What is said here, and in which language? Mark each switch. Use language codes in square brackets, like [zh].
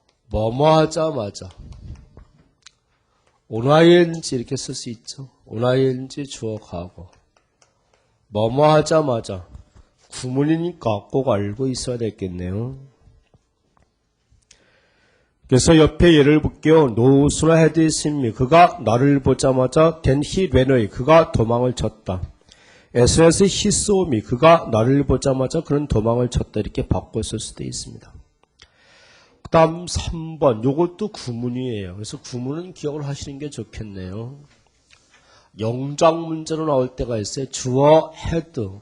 [ko] 뭐뭐 하자마자 onING 이렇게 쓸 수 있죠. onING 주어 과거. 뭐뭐 하자마자 구문이니까 꼭 알고 있어야 되겠네요. 그래서 옆에 예를 볼게요. [en] No sooner had he seen me. [ko] 그가 나를 보자마자 [en] then he ran away. [ko] 그가 도망을 쳤다. [en] as soon as he saw me. [ko] 그가 나를 보자마자 그는 도망을 쳤다. 이렇게 바꿔 쓸 수도 있습니다. 그 다음 3번. 요것도 구문이에요. 그래서 구문은 기억을 하시는 게 좋겠네요. 영장 문제로 나올 때가 있어요. 주어 had.